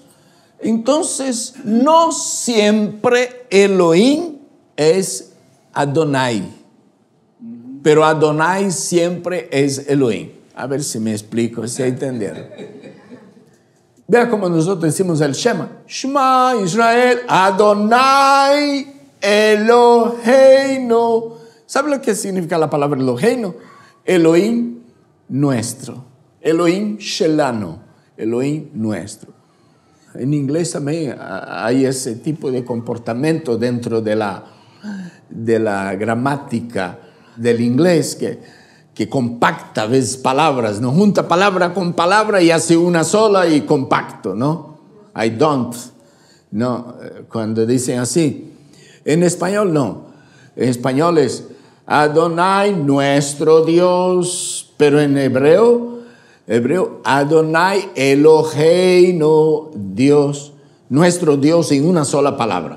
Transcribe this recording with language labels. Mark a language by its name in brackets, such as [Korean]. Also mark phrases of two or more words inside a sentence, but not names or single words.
[Spanish] Entonces no siempre Elohim es Adonai, pero Adonai siempre es Elohim. A ver si me explico, si entendieron. Vea como nosotros decimos el Shema. [Hebrew] שמע ישראל, אדוני אלוהינו. [Spanish] ¿Sabe lo que significa la palabra Eloheinu? Elohim nuestro. [Hebrew] אלוהים שלנו. [Spanish] Elohim nuestro. En inglés también hay ese tipo de comportamiento dentro de la gramática del inglés que compacta a veces palabras, ¿no? Junta palabra con palabra y hace una sola y compacto, ¿no? [English] I don't, [Spanish] ¿no? Cuando dicen así. En español no. En español es Adonai, nuestro Dios, pero en hebreo [Hebrew] אדוני אלוהינו, [Spanish] Dios, nuestro Dios en una sola palabra.